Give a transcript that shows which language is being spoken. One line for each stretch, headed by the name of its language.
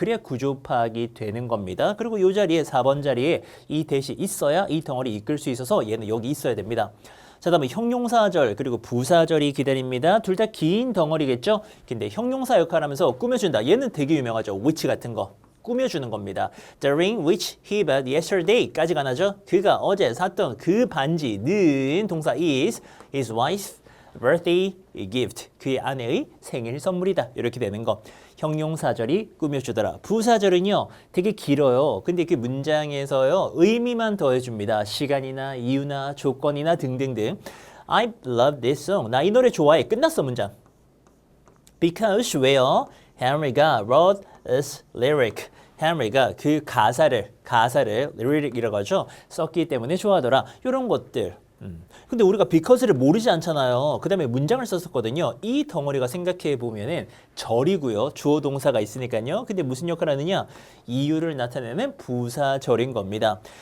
Korean: 그래야 구조 파악이 되는 겁니다. 그리고 이 자리에 4번 자리에 이 대시 있어야 이 덩어리 이끌 수 있어서 얘는 여기 있어야 됩니다. 자, 다음에 형용사절 그리고 부사절이 기다립니다. 둘 다 긴 덩어리겠죠? 근데 형용사 역할하면서 꾸며준다. 얘는 되게 유명하죠. which 같은 거. 꾸며주는 겁니다.
English: The ring which he bought yesterday
Korean: 까지가 나죠. 그가 어제 샀던 그 반지는 동사
English: is his wife's birthday gift.
Korean: 그의 아내의 생일 선물이다. 이렇게 되는 거. 형용사절이 꾸며주더라. 부사절은요. 되게 길어요. 근데 그 문장에서요. 의미만 더해줍니다. 시간이나 이유나 조건이나 등등등.
English: I love this song.
Korean: 나 이 노래 좋아해. 끝났어 문장. Because 왜요?
English: Henry가 wrote this lyric.
Korean: 헨리가 그 가사를 lyric이라고 하죠. 썼기 때문에 좋아하더라. 이런 것들. 근데 우리가 because를 모르지 않잖아요. 그 다음에 문장을 썼었거든요. 이 덩어리가 생각해 보면은 절이고요. 주어 동사가 있으니까요. 근데 무슨 역할을 하느냐? 이유를 나타내는 부사절인 겁니다.